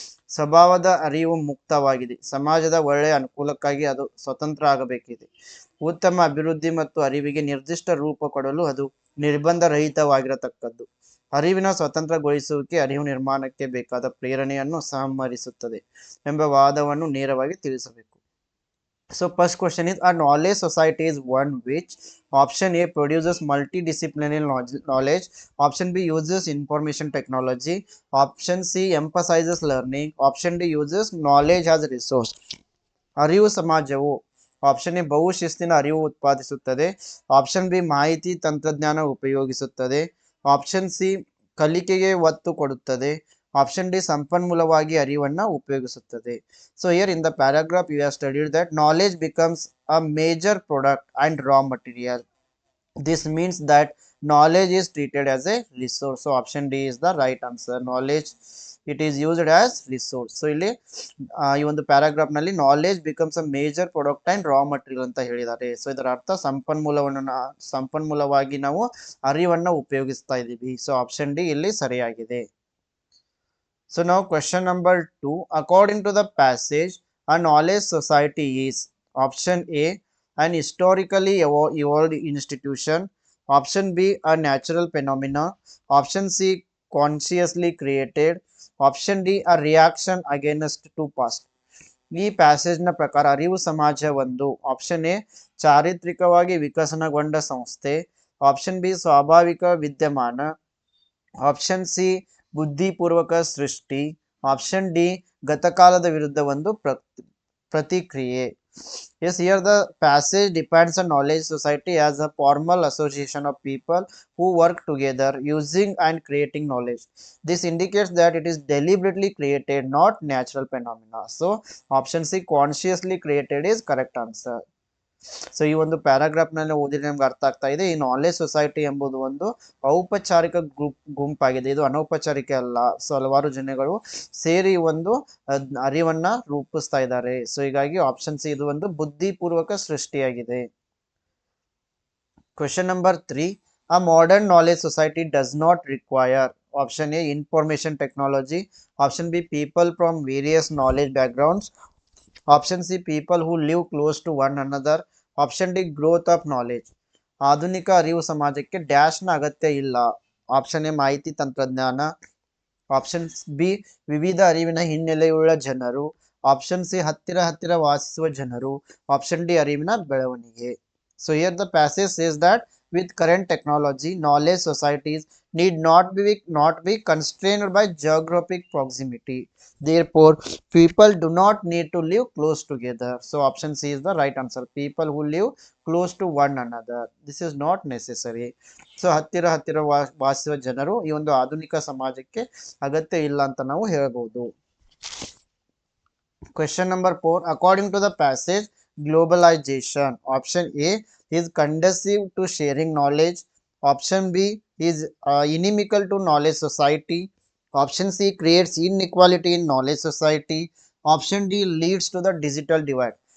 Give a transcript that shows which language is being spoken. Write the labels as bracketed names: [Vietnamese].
[Kannada] ಸ್ವಭಾವದ ಅರಿವು ಮುಕ್ತವಾಗಿದೆ. ಸಮಾಜದ ಒಳ್ಳೆಯ ಅನುಕೂಲಕ್ಕಾಗಿ ಅದು ಸ್ವತಂತ್ರ ಆಗಬೇಕಿದೆ. ಉತ್ತಮ ಅಭಿವೃದ್ಧಿ ಮತ್ತು ಅರಿವಿಗೆ ನಿರ್ದಿಷ್ಟ ರೂಪ ಕೊಡಲು ಅದು ನಿರ್ಬಂಧ ರಹಿತವಾಗಿರತಕ್ಕದ್ದು. ಅರಿವಿನ ಸ್ವತಂತ್ರಗೊಳಿಸುವಿಕೆ ಅರಿವು ನಿರ್ಮಾಣಕ್ಕೆ ಬೇಕಾದ ಪ್ರೇರಣೆಯನ್ನು ಸಂಹರಿಸುತ್ತದೆ ಎಂಬ ವಾದವನ್ನು ನೇರವಾಗಿ ತಿಳಿಸಬೇಕು. [English] So first question is, a knowledge society is one which option A produces multidisciplinary knowledge, option B uses information technology, option C emphasizes learning, option D uses knowledge as a resource. [Kannada] ಅರಿವು ಸಮಾಜವು option A ಬಹುಶಿಸ್ತಿನ ಅರಿವು ಉತ್ಪಾದಿಸುತ್ತದೆ, option B ಮಾಹಿತಿ ತಂತ್ರಜ್ಞಾನ ಉಪಯೋಗಿಸುತ್ತದೆ, option C ಕಲಿಕೆಗೆ ಒತ್ತು ಕೊಡುತ್ತದೆ, ಆಪ್ಷನ್ ಡಿ ಸಂಪನ್ಮೂಲವಾಗಿ ಅರಿವನ್ನು ಉಪಯೋಗಿಸುತ್ತದೆ. [English] So here in the paragraph you have studied that knowledge becomes a major product and raw material. This means that knowledge is treated as a resource. So option D is the right answer. Knowledge, it is used as resource. [Kannada] So ಇಲ್ಲಿ ಈ ಒಂದು paragraph ನಲ್ಲಿ [English] knowledge becomes a major product and raw material [Kannada] ಅಂತ ಹೇಳಿದ್ದಾರೆ. So ಇದರ ಅರ್ಥ ಸಂಪನ್ಮೂಲವಾಗಿ ನಾವು ಅರಿವನ್ನು ಉಪಯೋಗಿಸ್ತಾ ಇದ್ದೀವಿ. ಸೊ ಆಪ್ಷನ್ ಡಿ ಇಲ್ಲಿ ಸರಿಯಾಗಿದೆ. [English] So now question number 2. According to the passage, a knowledge society is option A, an historically evolved institution, option B, a natural phenomena, option C, consciously created, option D, a reaction against to past. [Kannada] ಈ ಪ್ಯಾಸೇಜ್ನ ಪ್ರಕಾರ ಅರಿವು ಸಮಾಜ ಒಂದು, option A ಚಾರಿತ್ರಿಕವಾಗಿ ವಿಕಸನಗೊಂಡ ಸಂಸ್ಥೆ, option B ಸ್ವಾಭಾವಿಕ ವಿದ್ಯಮಾನ, option C ಬುದ್ಧಿಪೂರ್ವಕ ಸೃಷ್ಟಿ, option D ಗತಕಾಲದ ವಿರುದ್ಧ ಒಂದು ಪ್ರತಿಕ್ರಿಯೆ. [English] Yes, here the passage defines a knowledge society as a formal association of people who work together using and creating knowledge. This indicates that it is deliberately created, not natural phenomena. So option C, consciously created, is correct answer. [Kannada] So ಈ ಒಂದು paragraph ನಲ್ಲಿ ಓದಿದ್ರೆ ನಮ್ಗೆ ಅರ್ಥ ಆಗ್ತಾ ಇದೆ, [English] ಈ knowledge society [Kannada] ಎಂಬುದು ಒಂದು ಔಪಚಾರಿಕ ಗುಂಪಾಗಿದೆ, ಇದು ಅನೌಪಚಾರಿಕ ಅಲ್ಲ. ಸೊ ಹಲವಾರು ಜನಗಳು ಸೇರಿ ಒಂದು ಅರಿವನ್ನ ರೂಪಿಸ್ತಾ ಇದ್ದಾರೆ. ಸೊ ಹೀಗಾಗಿ ಆಪ್ಷನ್ ಸಿ ಇದು ಒಂದು ಬುದ್ಧಿಪೂರ್ವಕ ಸೃಷ್ಟಿಯಾಗಿದೆ. [English] Question number 3. A modern knowledge society does not require option A information technology, option B people from various knowledge backgrounds, option C people who live close to one another, option D growth of knowledge. [Kannada] ಆಧುನಿಕ ಅರಿವು ಸಮಾಜಕ್ಕೆ ಡ್ಯಾಶ್ನ ಅಗತ್ಯ ಇಲ್ಲ. Option A ಮಾಹಿತಿ ತಂತ್ರಜ್ಞಾನ, option B ವಿವಿಧ ಅರಿವಿನ ಹಿನ್ನೆಲೆಯುಳ್ಳ ಜನರು, ಆಪ್ಷನ್ ಸಿ ಹತ್ತಿರ ವಾಸಿಸುವ ಜನರು, ಆಪ್ಷನ್ ಡಿ ಅರಿವಿನ ಬೆಳವಣಿಗೆ. [English] So here the passage says that with current technology, knowledge societies need not be constrained by geographic proximity. Therefore, people do not need to live close together. So option C is the right answer. People who live close to one another. This is not necessary. [Kannada] So ಹತ್ತಿರ ವಾಸಿಸುವ ಜನರು ಈ ಒಂದು ಆಧುನಿಕ ಸಮಾಜಕ್ಕೆ ಅಗತ್ಯ ಇಲ್ಲ ಅಂತ ನಾವು ಹೇಳಬಹುದು. [English] Question number 4. According to the passage, globalization, option A is conducive to sharing knowledge, option B is inimical to knowledge society, option C creates inequality in knowledge society, option D leads to the digital divide.